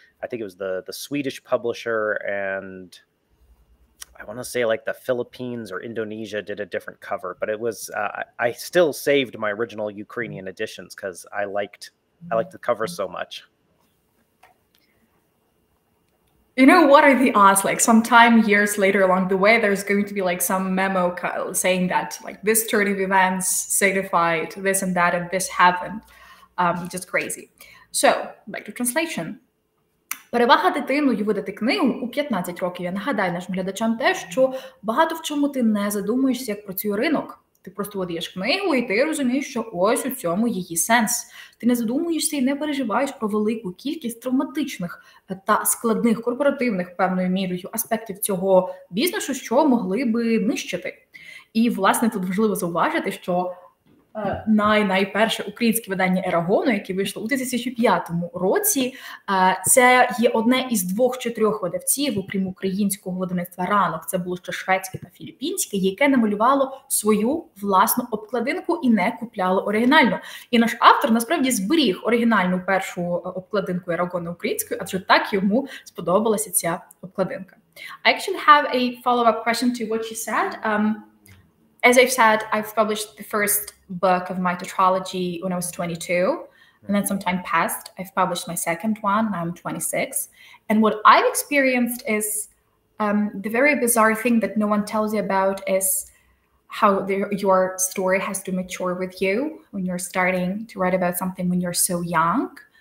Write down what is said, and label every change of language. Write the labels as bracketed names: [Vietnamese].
[English] I think it was the Swedish publisher, and I want to say like the Philippines or Indonesia did a different cover, but it was, I still saved my original Ukrainian editions because I liked the cover so much. You know, what are the odds? Like sometime years later along the way, there's going to be like some memo saying that like this turn of events signified this and that and this happened. Just crazy. So, back to translation. [Ukrainian] Перевага дитиною видати книгу у 15 років. Я нагадаю нашим глядачам те, що багато в чому ти не задумуєшся, як працює ринок. Ти просто видаєш книгу, і ти розумієш, що ось у цьому її сенс. Ти не задумуєшся і не переживаєш про велику кількість травматичних та складних корпоративних певною мірою аспектів цього бізнесу, що могли би нищити. І, власне, тут важливо зауважити, що найперше українське видання Ераґону, яке вийшло у 2005 році, це є одне із 2 чи 3 видавців, окрім українського видавництва «Ранок», це було ще шведське та філіппінське, яке намалювало свою власну обкладинку і не купляло оригінальну. І наш автор насправді зберіг оригінальну першу обкладинку Ераґона українською, адже так йому сподобалася ця обкладинка. [English] I actually have a follow-up question to what you said. As I've said, I've published the first book of my tetralogy when I was 22, and then some time passed. I've published my second one, now I'm 26. And what I've experienced is the very bizarre thing that no one tells you about is how your story has to mature with you when you're starting to write about something when you're so young.